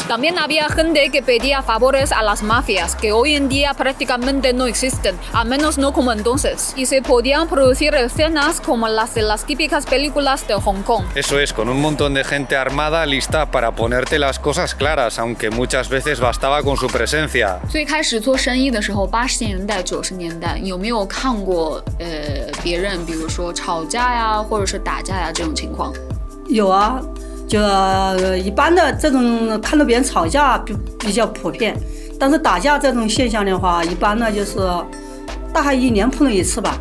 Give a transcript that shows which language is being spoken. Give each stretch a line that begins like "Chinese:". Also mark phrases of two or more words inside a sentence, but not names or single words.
Spanish: También había gente que pedía favores a las mafias, que hoy en día prácticamente no existen, al menos no como entonces, y se podían producir escenas como las de las típicas películas de Hong Kong. Eso es, con un montón de gente armada lista para ponerte las cosas claras, aunque muchas veces bastaba con su presencia.
Chinese: 最开始做生意的时候，80年代、90年代，有没有看过别人，比如说吵架呀，或者是打架呀这种情况？有啊，就一般的这种看到别人吵架比较普遍，但是打架这种现象的话，一般呢就是大概1年碰到一次吧。